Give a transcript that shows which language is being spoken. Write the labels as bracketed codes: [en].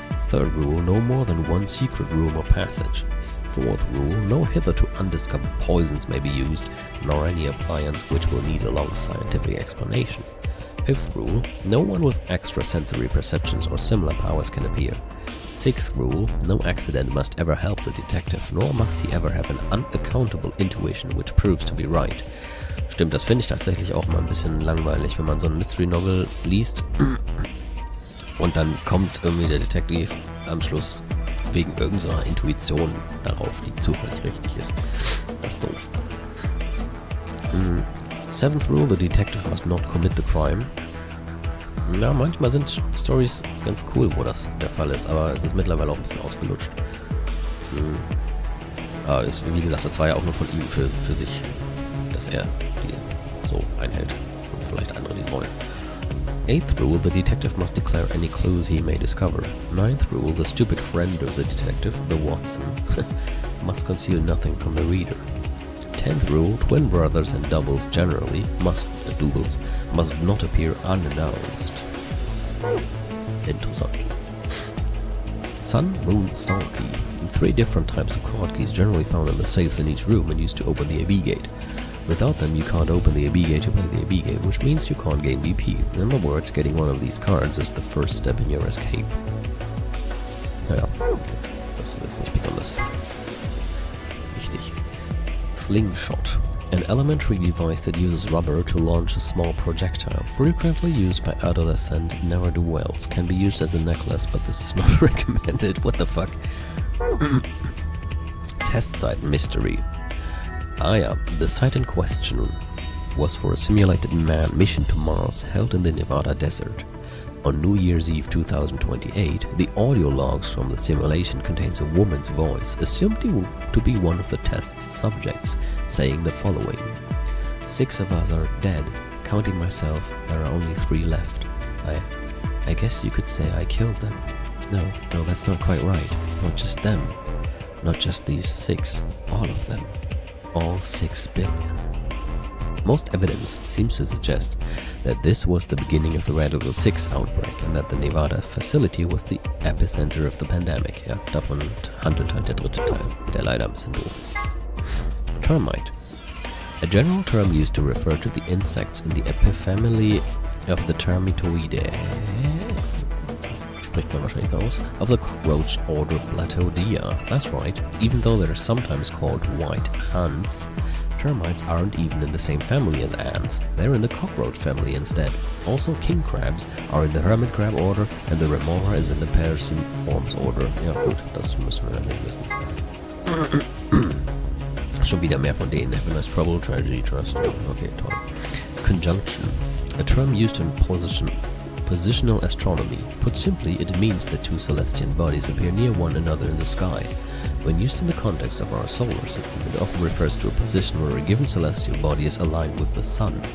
[en] Third rule, no more than one secret room or passage. Fourth rule, no hitherto undiscovered poisons may be used, nor any appliance which will need a long scientific explanation. Fifth rule, no one with extrasensory perceptions or similar powers can appear. Sixth rule, no accident must ever help the detective, nor must he ever have an unaccountable intuition which proves to be right. [de] Stimmt, das finde ich tatsächlich auch mal ein bisschen langweilig, wenn man so ein Mystery Novel liest und dann kommt irgendwie der Detective am Schluss wegen irgendeiner Intuition darauf, die zufällig richtig ist. Das ist doof. [en] Seventh rule, the detective must not commit the crime. [de] Ja, manchmal sind Stories ganz cool, wo das der Fall ist, aber es ist mittlerweile auch ein bisschen ausgelutscht. Aber wie gesagt, das war ja auch nur von ihm für sich, dass er die so einhält. Und vielleicht andere, die wollen. [en] 8th rule, the detective must declare any clues he may discover. 9th rule, the stupid friend of the detective, the Watson, must conceal nothing from the reader. 10th rule, twin brothers and doubles generally must not appear unannounced. [de] Interessant. [en] Sun, moon, star key. 3 different types of card keys generally found in the safes in each room and used to open the AB gate. Without them, you can't open the AB gate to play the AB gate, which means you can't gain BP. In other words, getting one of these cards is the first step in your escape. [de] Naja, das ist nicht besonders wichtig. [en] Slingshot. An elementary device that uses rubber to launch a small projectile, frequently used by adolescent ne'er-do-wells. Can be used as a necklace, but this is not recommended. What the fuck? Test site mystery. Ah yeah, the site in question was for a simulated manned mission to Mars held in the Nevada desert. On New Year's Eve 2028, the audio logs from the simulation contains a woman's voice, assumed to be one of the test's subjects, saying the following: 6 of us are dead. Counting myself, there are only 3 left. I guess you could say I killed them. No, that's not quite right. Not just them. Not just these 6. All of them. All 6 billion. Most evidence seems to suggest that this was the beginning of the Radical 6 outbreak and that the Nevada facility was the epicenter of the pandemic. [de] Ja, davon handelt halt der dritte Teil, der leider ein bisschen doof ist. [en] Termite. A general term used to refer to the insects in the epifamily of the Termitoidae. [de] Spricht man wahrscheinlich aus. [en] Of the cockroach order Platodea. That's right. Even though they're sometimes called white ants, termites aren't even in the same family as ants. They're in the cockroach family instead. Also, king crabs are in the hermit crab order and the remora is in the Perciformes order. [de] Ja gut, das müssen wir dann nicht wissen. Schon wieder mehr von denen. [en] Happiness, Trouble, Tragedy, Trust. Okay, [de] toll. [en] Conjunction. A term used in positional astronomy. Put simply, it means that 2 celestial bodies appear near one another in the sky. When used in the context of our solar system, it often refers to a position where a given celestial body is aligned with the Sun.